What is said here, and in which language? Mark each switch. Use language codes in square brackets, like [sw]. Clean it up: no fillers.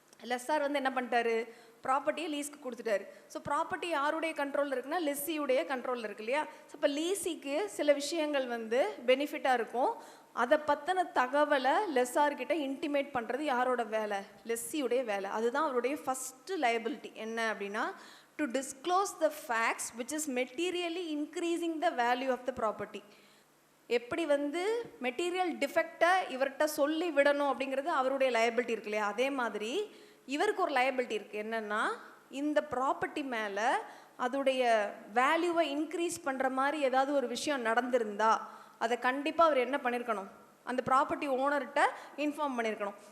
[ta] லெஸ்ஸார் வந்து என்ன பண்ணிட்டாரு, ப்ராப்பர்ட்டியை லீஸ்க்கு கொடுத்துட்டாரு. ஸோ ப்ராப்பர்ட்டி யாருடைய கண்ட்ரோலில் இருக்குன்னா லெஸ்ஸியுடைய கண்ட்ரோலில் இருக்கு இல்லையா? ஸோ இப்போ லீஸிக்கு சில விஷயங்கள் வந்து பெனிஃபிட்டாக இருக்கும், அதை பற்றின தகவலை லெஸ்ஸார்கிட்ட இன்டிமேட் பண்ணுறது யாரோட வேலை, லெஸ்ஸியுடைய வேலை. அதுதான் அவருடைய ஃபஸ்ட்டு லயபிலிட்டி. என்ன அப்படின்னா [en] to disclose the facts which is materially increasing the value of the property. [ta] எப்படி வந்து மெட்டீரியல் டிஃபெக்டை இவர்கிட்ட சொல்லி விடணும் அப்படிங்கிறது அவருடைய லயபிலிட்டி இருக்கு இல்லையா? அதே மாதிரி இவருக்கு ஒரு லயபிலிட்டி இருக்குது. என்னென்னா இந்த ப்ராப்பர்ட்டி மேலே அதோடைய வேல்யூவை இன்க்ரீஸ் பண்ணுற மாதிரி ஏதாவது ஒரு விஷயம் நடந்திருந்தா அதை கண்டிப்பாக அவர் என்ன பண்ணியிருக்கணும், அந்த ப்ராப்பர்ட்டி ஓனர்கிட்ட இன்ஃபார்ம் பண்ணியிருக்கணும்.